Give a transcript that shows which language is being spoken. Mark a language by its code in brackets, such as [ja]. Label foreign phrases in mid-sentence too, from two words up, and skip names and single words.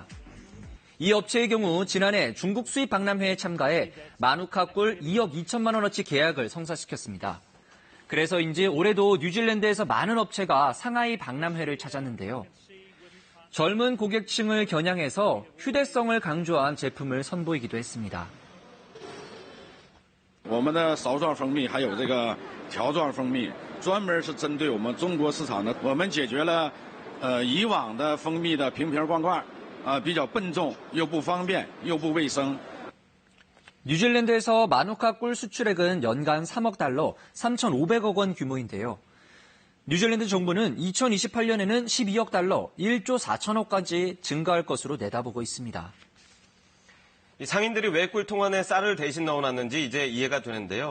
[ko] 이 업체의 경우 지난해 중국 수입 박람회에 참가해 마누카 꿀 2억 2천만 원어치 계약을 성사시켰습니다. 그래서인지 올해도 뉴질랜드에서 많은 업체가 상하이 박람회를 찾았는데요. 젊은 고객층을 겨냥해서 휴대성을 강조한 제품을 선보이기도 했습니다. [zh] 我们的勺状蜂蜜还有这个条状蜂蜜，专门是针对我们中国市场的。我们解决了以往的蜂蜜的瓶瓶罐罐，比较笨重又不方便又不卫生。 [ko] 뉴질랜드에서 마누카 꿀 수출액은 연간 3억 달러, 3,500억 원 규모인데요. 뉴질랜드 정부는 2028년에는 12억 달러, 1조 4천억까지 증가할 것으로 내다보고 있습니다. 이 상인들이 왜 꿀통 안에 쌀을 대신 넣어놨는지 이제 이해가 되는데요.